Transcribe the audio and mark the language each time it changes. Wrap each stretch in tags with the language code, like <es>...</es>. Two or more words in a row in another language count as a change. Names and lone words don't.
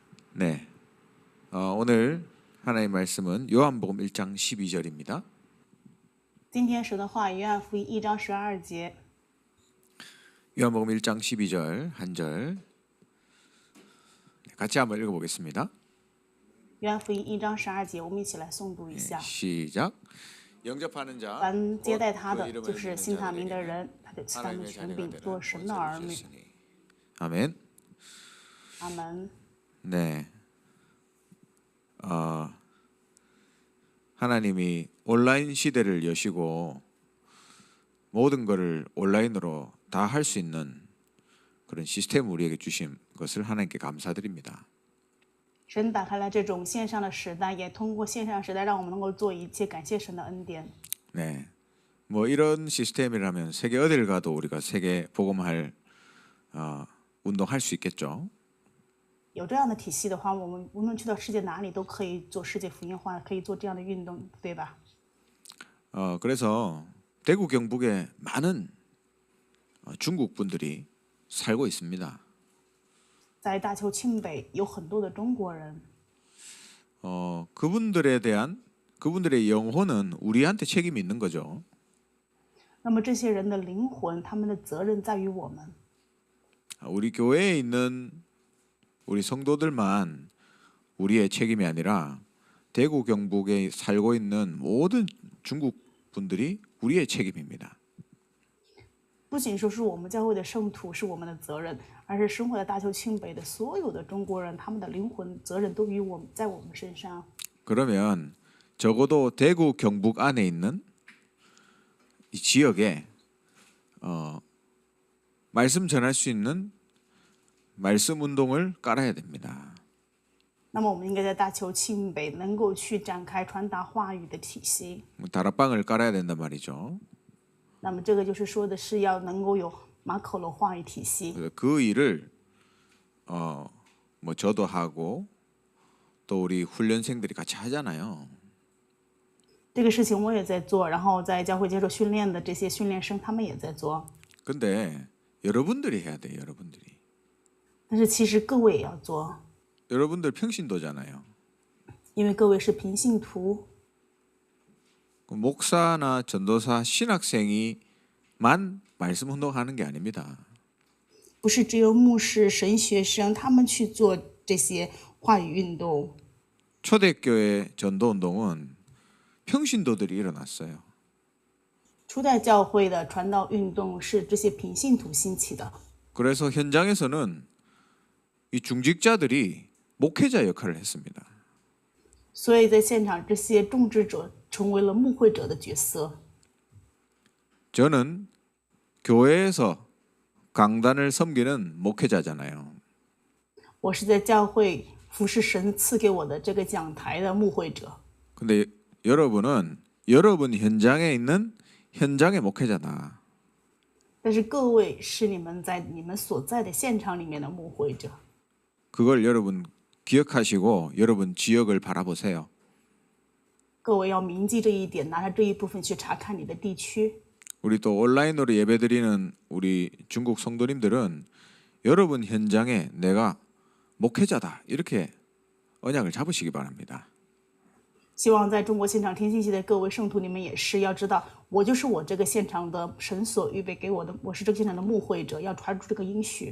<ko>네, 오늘 하나님의 말씀은 요한복음 1장 12절입니다.</ko> <zh>今天神的话语，约翰福音1章12节，</zh> <ko>요한복음 1장 12절 한 절 같이 한번 읽어보겠습니다.</ko> <zh>约翰福音1章12节，我们一起来诵读一下。</zh> <ko>시작. 영접하는 자,</ko> <zh>凡接待他</zh> <ko>곧</ko> <zh>的，</zh> <ko>그 이름을</ko> <zh>就是</zh> <ko>믿는</ko> <zh>信他名的</zh> <ko>자들에게는</ko> <zh>人，他就赐他们</zh> <ko>하나님의</ko> <zh>权</zh> <ko>자녀가</ko> <zh>柄，</zh> <ko>되라.</ko> <zh>做神的儿女。</zh> <ko>아멘.</ko> <zh>阿门。</zh> <ko>네, 하나님이 온라인 시대를 여시고 모든 것을 온라인으로 다 할 수 있는 그런 시스템을 우리에게 주신 것을 하나님께 감사드립니다.</ko> <zh>神打开了这种线上的时代，也通过线上时代，让我们能够做一切，感谢神的恩典。</zh> <ko>네, 뭐 이런 시스템이라면 세계 어딜 가도 우리가 세계 복음할 운동할 수 있겠죠.</ko> <zh>有这样的体系的话，我们无论去到世界哪里，都可以做世界福音化，可以做这样的运动，对吧？</zh> <ko>그래서 대구 경북에 많은 중국 분들이 살고 있습니다.</ko> <zh>在大邱庆北有很多的中国人，</zh> <ko>그분들의 영혼은 우리한테 책임이 있는 거죠.</ko> <zh>那么这些人的灵魂，他们的责任在于我们。</zh> <ko>우리 교회에 있는 우리 성도들만 우리의 책임이 아니라 대구 경북에 살고 있는 모든 중국 분들이 우리의 책임입니다.</ko> <zh>不仅说是我们教会的圣徒是我们的责任，而是生活在大邱庆北的所有的中国人，他们的灵魂责任都在我们身上。</zh> <ko>그러면 적어도 대구 경북 안에 있는 이 지역에 말씀 전할 수 있는 말씀 운동을 깔아야 됩니다.</ko> <zh>那么我们应该在大邱庆北能够去展开传达话语的体系。</zh> <ko>다락방을 깔아야 된단 말이죠.</ko> <zh>那么这个就是说的是要能够有马可罗话语体系。</zh> <ko>그 일을 뭐 저도 하고 또 우리 훈련생들이 같이 하잖아요.</ko> <zh>这个事情我也在做，然后在教会接受训练的这些训练生他们也在做。</zh> <ko>근데 여러분들이 해야 돼요. 여러분들이.</ko> <zh>但是其实各位也要做，</zh> <ko>여러분들 평신도잖아요.</ko> <zh>因为各位是平信徒。</zh> <ko>목사나 전도사 신학생이만 말씀 운동하는 게 아닙니다.</ko> <zh>不是只有牧师、神学生他们去做这些话语运动。</zh> <ko>초대교회 전도 운동은 평신도들이 일어났어요.</ko> <zh>初代教会的传道运动是这些平信徒兴起的，</zh> <ko>그래서 현장에서는 이 중직자들이 목회자 역할을 했습니다.</ko> <zh>所以在现场这些种植者成为了牧会者的角色。</zh> <ko>저는 교회에서 강단을 섬기는 목회자잖아요.</ko> <zh>我是在教会服侍神赐给我的这个讲台的牧会者，</zh> <ko>근데 여러분은 여러분 현장에 있는 현장의 목회자다.</ko> <zh>但是各位是你们在你们所在的现场里面的牧会者。</zh> <ko>그걸 여러분 기억하시고 여러분 지역을 바라보세요.</ko> <zh>各位要铭记这一点，拿着这一部分去查看你的地区。</zh> <ko>우리 또 온라인으로 예배드리는 우리 중국 성도님들은 여러분 현장에 내가 목회자다 이렇게 언약을 잡으시기 바랍니다.</ko> <zh>希望在中国现场听信息的各位圣徒，你们也是要知道，我就是我这个现场的神所预备给我的，我是这个现场的牧会者，要抓住这个应许。</zh>